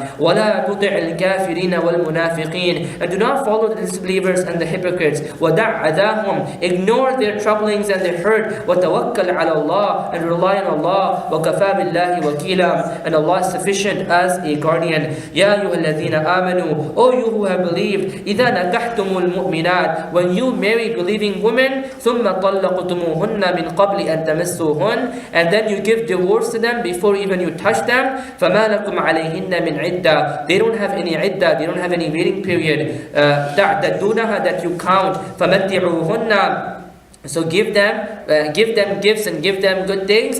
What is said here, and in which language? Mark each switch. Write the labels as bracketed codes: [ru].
[ar] وَلَا تُطِعِ الْكَافِرِينَ وَالْمُنَافِقِينَ. [en] And do not follow the disbelievers and the hypocrites. [ar] وَدَعْ عَذَاهُمْ. [en] Ignore their troublings and their hurt. [ar] وَتَوَكَّلْ عَلَى اللَّهِ. [en] And rely on Allah. [ar] وَكَفَى بِاللَّهِ وَكِيلًا. [en] And Allah is sufficient as a guardian. [ar] يَا أَيُّهَا الَّذِينَ آمَنُوا. [en] O you who have believed, [ar] إِذَا نَكَحْتُمُ الْمُؤْمِنَاتِ. [en] When you marry believing women, [ar] ثُمَّ طَلَّقْتُمُوهُنَّ مِنْ قَبْلِ أَن تَمَسُّوهُنَّ. [en] And then you give divorce to them before even you touch them. [ar] فَمَا لَكُمْ عَلَيْهِنَّ مِنْ عِدَّةٍ. [en] They don't have any iddah, they don't have any waiting period. [ar] تَعْتَدُّونَهَا, [en] that you count. [ar] فَمَتِّعُوهُنَّ [en] So give them gifts and give them good things.